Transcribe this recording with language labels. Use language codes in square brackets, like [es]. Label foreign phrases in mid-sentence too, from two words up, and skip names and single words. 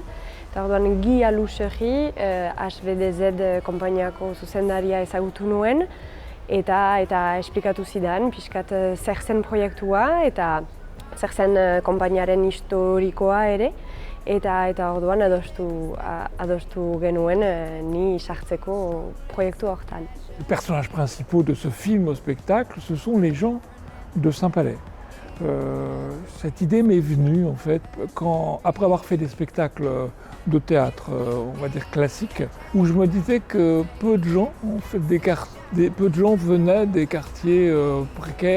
[eu] Eta orduan Guy Alusegi, HBDZ konpainiako zuzendaria ezagutu nuen eta esplikatu zidan pixkat zer zen proiektua eta zer zen konpainiaren historikoa ere. Eta orduan adostu genuen ni sartzeko proiektu hortan. [fr] Les personnages principaux de ce film au spectacle, ce sont les gens de Saint-Palais. Cette idée m'est venue en fait après avoir fait des spectacles de théâtre, on va dire classiques, où je me disais que peu de gens venaient des quartiers précaires.